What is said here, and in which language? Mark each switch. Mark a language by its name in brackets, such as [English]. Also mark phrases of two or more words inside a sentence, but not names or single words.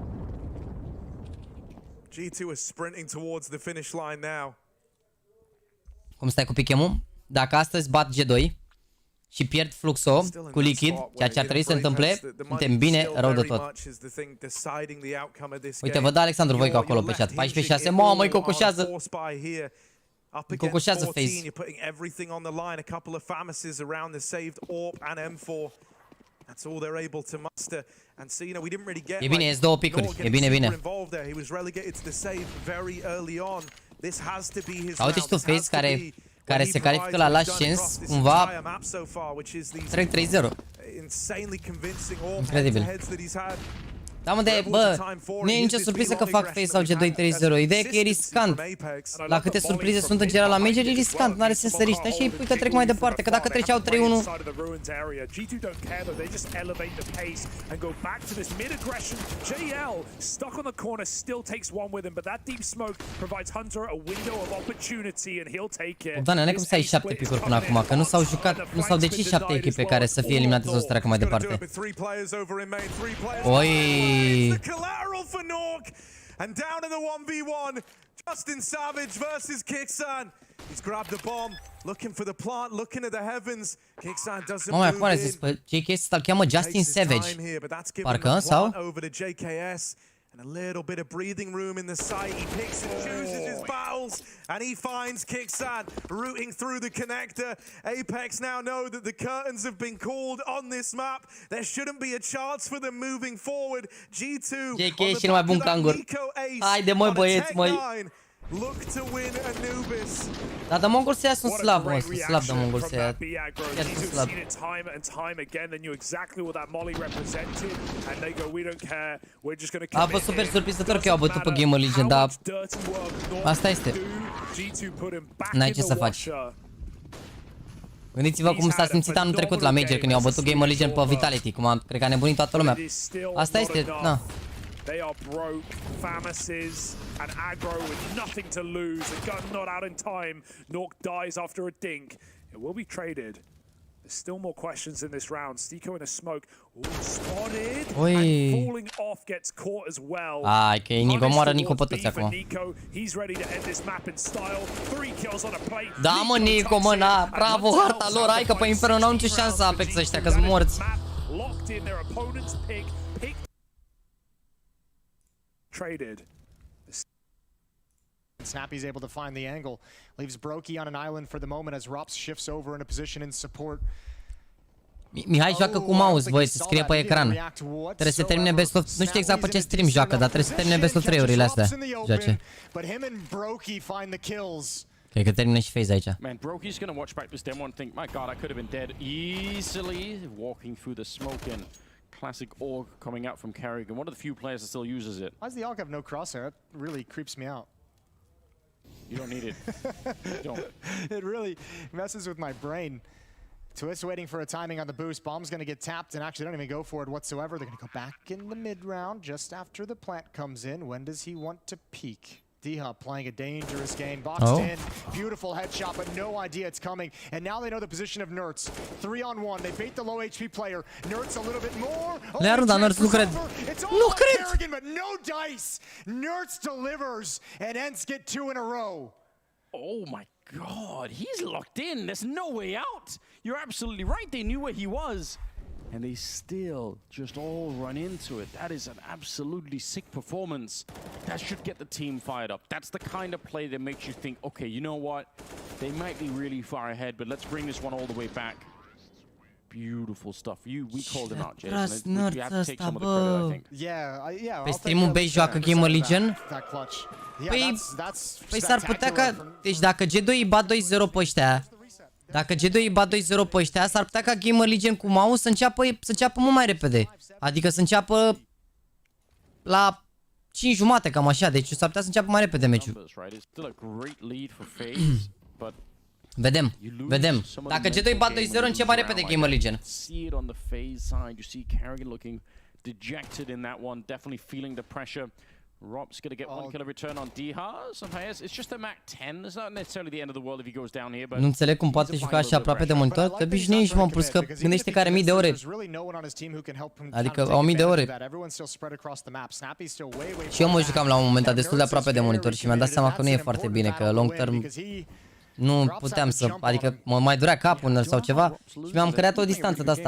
[Romanian] Cum stai cu pichemul? Dacă astăzi bat G2 și pierd fluxo cu lichid, ceea ce ar trebui să se întâmple, suntem bine rău de tot. Uite, vă dă Alexandru Voicu acolo pe chat. 14-6, mamă, îi cocoșează. [English] Up against [Romanian] Cocoșează [English] 14, FaZe. you're putting everything on the line. A couple of Famises around the saved AWP and M4. That's all they're able to muster. And so, you know, we didn't really get [Romanian] E bine, e 2 picuri. E bine, bine. [English] involved there. He was relegated to the save very early on. This has to be his [Romanian] Uite și tu, FaZe, care se califică la [English] last chance, [Romanian] cumva trec 3-0. Incredibil. Da, mă, nu e nicio surpriză că fac FaZe sau G2-3-0. Ideea e că e riscant. La câte surprize sunt în general la Major, e riscant. Nu are sens să riști. Și îi pui că trec mai departe. Că dacă treceau 3-1... Doamne, n-ai cum să ai 7 picuri până acum, că nu s-au jucat, nu s-au decis 7 echipe care să fie eliminate sau să treacă mai departe. Oi! [English] The collateral for Nork, and down in the 1v1, Justin Savage versus Kixan. He's grabbed the bomb, looking for the plant, looking at the heavens. Kixan doesn't move in. move [Romanian] Zis, JKS îl cheamă Justin Savage. Parcă, sau? [English] Over to JKS. And a little bit of breathing room in the site. He picks and chooses his battles, and he finds Kixan rooting through the connector. Apex now know that the curtains have been called on this map. There shouldn't be a chance for them moving forward. G2 [Romanian] JK e cel mai bun cangur. Haide, măi, băieți, măi. [English] Look to win Anubis. [Romanian] Dar de Mongol se ia sunt slab, mă, sunt slab de Mongol se ia. Chiar sunt slab. A fost super surprinzător că i-au bătut pe GAMERLEGION, dar asta este. N-ai ce să faci. Gândiți-vă cum s-a simțit anul trecut la Major când i-au bătut GAMERLEGION pe Vitality, cum cred că a nebunit toată lumea. Asta este, na. [English] They are broke, Famises and aggro with nothing to lose. The gun not out in time. Nork dies after a dink. It will be traded. There's still more questions in this round. Stiko in the smoke. Ooh, spotted. And falling off gets caught as well. [Romanian] Ai, că e Nico, moară Nico pe toți acum. [English] He's ready to end this map in style. 3 kills on a plate. [Romanian] Da, mă, Nico, mă, na, bravo, harta lor, hai că pe Inferno n-au nicio șansă Apex ăștia, că-s morți. [English] Locked in their opponent's pick. Traded. Snappy's able to find the angle. Leaves Brokey on an island for the moment as Rops shifts over in a position in support. [Romanian] Mihai joacă cu mouse, voi, se scrie pe ecran. Trebuie să termine [English] best of... [Romanian] Nu știu exact pe ce stream joacă, dar trebuie să termine [English] best of [Romanian] 3-urile astea. Joace. Cred că termină și FaZe aici. [English] Man, Brokey's gonna watch back this demo and think, my god, I could have been dead easily walking through the smoke and classic AUG coming out from Carrigan. One of the few players that still uses it. Why does the AUG have no crosshair? It really creeps me out. You don't need it. You don't. It really messes with my brain. Twist waiting for a timing on the boost. Bomb's going to get tapped and actually don't even go for it whatsoever. They're going to go back in the mid round just after the plant comes in. When does he want to peek? D-Hub playing a dangerous game. Boxed in. Beautiful headshot, but no idea it's coming. And now they know the position of Nerds. 3-on-1. They bait the low HP player. Nerds a little bit more. [Romanian] Le-a dar Nerds, nu cred. Nu cred! [English] Kerrigan, but no dice. Nerds delivers and Ents get 2 in a row. Oh my god, he's locked in. There's no way out. You're absolutely right. They knew where he was. And they still just all run into it. That is an absolutely sick performance. That should get the team fired up. That's the kind of play that makes you think, okay, you know what? They might be really far ahead, but let's bring this one all the way back. Beautiful stuff. We called him out, Jason. You have to take some of the credit, I think. Yeah. [Romanian] Pe streamul B joacă GAMERLEGION? Păi s-ar putea ca... Deci dacă G2 îi bat 2-0 pe ăștia... Dacă G2 îi bat 2-0 pe ăștia, s-ar putea ca GAMERLEGION cu MOUZ să înceapă mult mai repede. Adică să înceapă la 5:30, cam așa. Deci s-ar putea să înceapă mai repede meciul. Vedem. Dacă G2 bat 2-0, începe mai repede GAMERLEGION. [English] Rob's gonna get one kill return on Diha. Sometimes it's just a Mac 10. It's not necessarily the end of the world if he goes down here, but [Romanian] nu înțeleg cum poate juca așa aproape de monitor. Te obișnuiești, mă, plus că gândește că are mii de ore. Adică au mii de ore. Și eu mă jucam la un moment dat destul de aproape de monitor și mi-am dat seama că nu e foarte bine, că [English] long term [Romanian] nu puteam să, adică mă mai durea capul sau ceva și mi-am creat o distanță de asta.